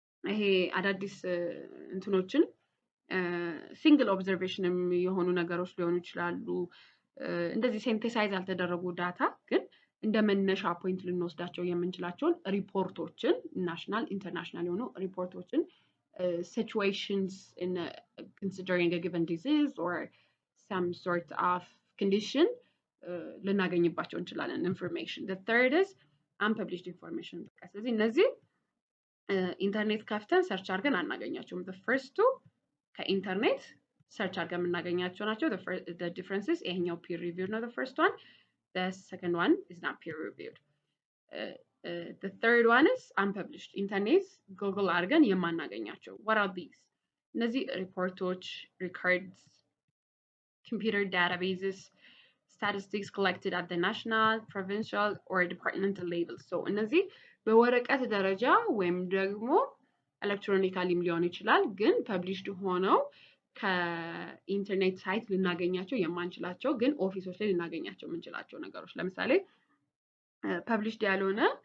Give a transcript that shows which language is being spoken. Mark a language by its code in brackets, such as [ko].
[am] ይሄ አዳዲስ እንትኖችን ሲንግል ኦብዘርቬሽንም የሆኑ ነገሮች ሊሆኑ ይችላሉ። እንደዚህ ሴንቴሳይዝ ያልተደረጉ ዳታ ግን እንደ መነሻ ፖይንት ልንወስዳቸው የምንችላቸውን ሪፖርቶችን ናሽናል ኢንተርናሽናል የሆኑ ሪፖርቶችን [en] situations in considering a given disease or some sort of condition [am] ልናገኝባቸው እንችላለን [en] information. The third is unpublished information. [am] ስለዚህ እነዚህ ኢንተርኔት ከፍተን ሰርች አድርገን አናገኛቸውም። [en] the first two [am] ከኢንተርኔት ሰርች አድርገን የምናገኛቸው ናቸው። [en] the differences [am] ይሄኛው [en] peer reviewed ነው the first one, the second one is not peer reviewed. The third one is unpublished. [am] ኢንተርኔት ጉግል አድርገን የማናገኛቸው [en] what are these? [am] እነዚህ ሪፖርቶች፣ [en] records, computer databases statistics collected at the national, provincial, or departmental level. [am] So እነዚህ በወረቀት ደረጃ ወይም ደግሞ ኤሌክትሮኒካሊም ሊሆን ይችላል ግን ፐብሊሽድ ሆነው ከኢንተርኔት ሳይት ልናገኛቸው የማንችላቸው ግን ኦፊሶች ላይ ልናገኛቸው የምንችላቸው ነገሮች ለምሳሌ ፐብሊሽድ ያልሆነ